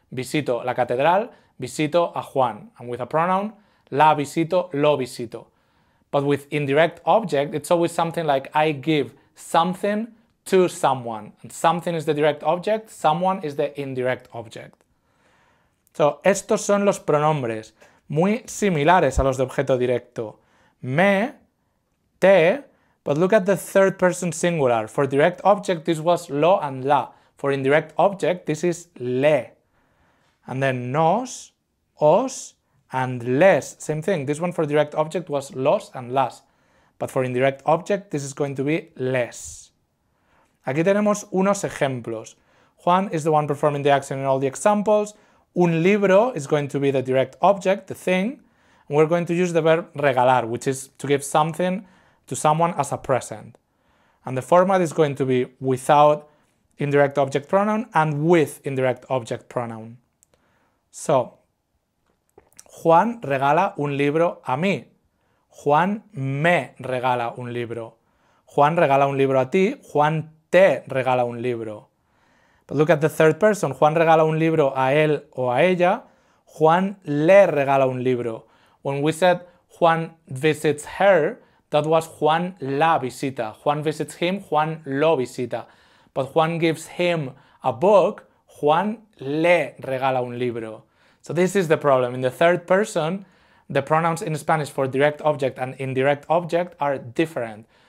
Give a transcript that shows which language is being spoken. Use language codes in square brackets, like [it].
[es] Visito la catedral, visito a Juan. [en] And with a pronoun, [es] la visito, lo visito. [en] But with indirect object, it's always something like I give something to someone. And something is the direct object, someone is the indirect object. [es] So, estos son los pronombres, muy similares a los de objeto directo. [en] Me, te, but look at the third person singular. For direct object, this was lo and la. For indirect object, this is le. And then nos, os, and les. Same thing. This one for direct object was los and las. But for indirect object, this is going to be les. [es] Aquí tenemos unos ejemplos. [en] Juan is the one performing the action in all the examples. Un libro is going to be the direct object, the thing. And we're going to use the verb regalar, which is to give something to someone as a present. And the format is going to be without indirect object pronoun and with indirect object pronoun. [es] So, Juan regala un libro a mí. Juan me regala un libro. Juan regala un libro a ti. Juan te regala un libro. [en] But look at the third person. [es] Juan regala un libro a él o a ella. Juan le regala un libro. [en] When we said Juan visits her, that was [es] Juan la visita. [en] Juan visits him, [es] Juan lo visita. [en] But Juan gives him a book, [es] Juan le regala un libro. [en] So this is the problem. In the third person, the pronouns in Spanish for direct object and indirect object are different.